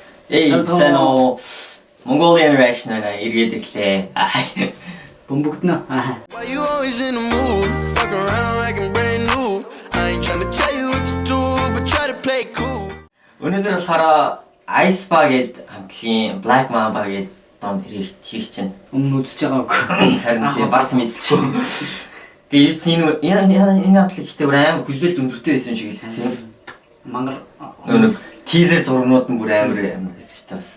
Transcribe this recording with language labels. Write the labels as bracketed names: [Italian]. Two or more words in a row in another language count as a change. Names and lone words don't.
[Mongolian] Сайн уу. [English] Mongolian reaction [Mongolian] байна. Эргээд ирлээ. Бөмбөгднө. [English] Why you always in the mood? Fuck around like I'm brand new. I ain't tryna tell you what to do, but try to play cool. [Mongolian] Өнөөдөр болохоор Ice Bar гэдэг хамтлагийн Black Mamba гэдэг донд хийх чинь. Өмнө үзэж байгаагүй. Харин тийм бас мэдчихв. Тэгээ энэ хамтлаг ихтэй амар хүлээлт өндөртэй байсан шиг л тийм. Мангар teaser зургнууд нь бүр амар байсан шүү дээ бас.